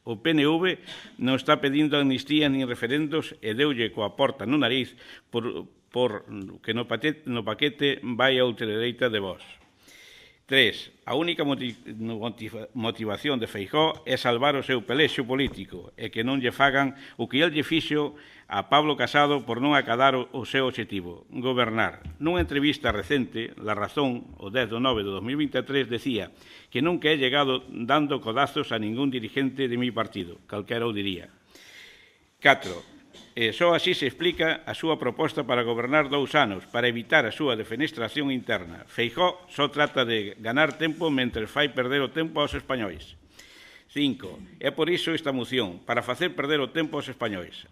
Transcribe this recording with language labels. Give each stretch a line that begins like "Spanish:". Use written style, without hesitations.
Galician: O PNV non está pedindo amnistía nin referendos e deulle coa porta no nariz por que no paquete vai a ultradereita de Vox. 3. A única motivación de Feijóo é salvar o seu pelexo político e que non lle fagan o que el lle fixo a Pablo Casado por non acadar o seu obxectivo, gobernar. Nunha entrevista recente, La Razón, o 10 de 9 de 2023, decía que
Spanish: nunca he llegado dando codazos a ningún dirigente de mi partido,
Galician: calquera o diría. 4. Só así se explica a súa proposta para gobernar 2 anos, para evitar a súa defenestración interna. Feijóo só trata de ganar tempo mentre fai perder o tempo aos españois. 5. É por iso esta moción, para facer perder o tempo aos españois.